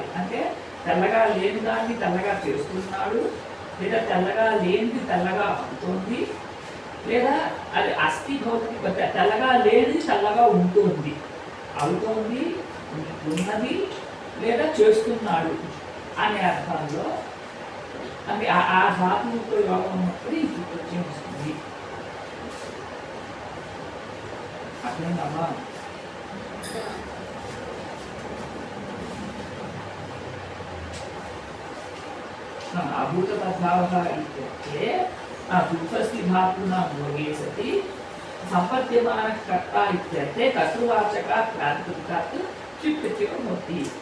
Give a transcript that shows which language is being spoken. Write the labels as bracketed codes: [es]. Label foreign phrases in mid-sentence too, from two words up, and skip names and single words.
[te] అంటే తెల్లగా లేని దాన్ని తెల్లగా చేస్తున్నాడు, లేదా తెల్లగా లేనిది తెల్లగా అవుతుంది, లేదా అది అస్థి భౌతిక తెల్లగా లేనిది తెల్లగా ఉంటుంది, అవుతోంది, ఉన్నది, లేదా చేస్తున్నాడు అనే అర్థంలో అంటే ఆ ధాతువుతో యోగం ఉన్నప్పుడు ఈ ప్రత్యయం వస్తుంది. అర్థమైందమ్మా? [sa] అభూత తద్భావः इत्युक्ते उपस्थि धातूनां भोगे सति सम्पद्यमानः कर्ता इत्यर्थे कर्तृवाचकात् प्रातिपदिकात् चित्प्रत्ययो भवति.